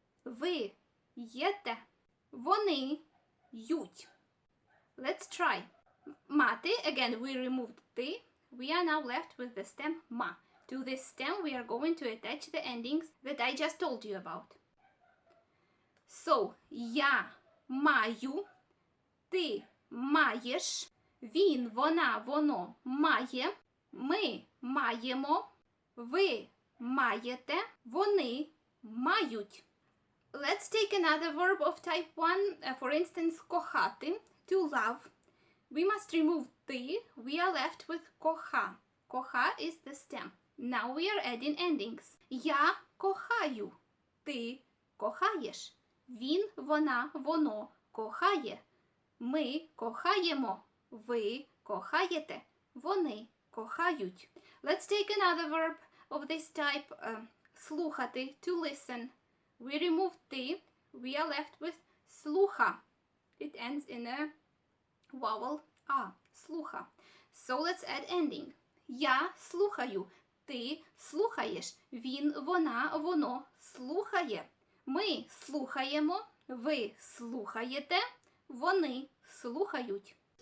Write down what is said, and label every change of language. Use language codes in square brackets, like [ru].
[uk] Ви єте. Вони ють. [en] Let's try. Мати, again we removed ти. We are now left with the stem ма. To this stem we are going to attach the endings that I just told you about. [uk] So, я маю, ти маєш, він, вона, воно має, ми маємо, ви маєте, вони мають. [en] Let's take another verb of type 1, for instance, кохати, to love. We must remove ти, we are left with коха. Коха is the stem. Now we are adding endings. [uk] Я кохаю, ти кохаєш, він, вона, воно кохає, ми кохаємо, ви кохаєте, вони кохають. [en] Let's take another verb of this type, слухати, to listen. We remove ти, we are left with слуха. It ends in a vowel a, слуха. So let's add ending. [uk] Я слухаю, ти слухаєш, він, вона, воно слухає, ми слухаємо, ви слухаєте, вони слухають.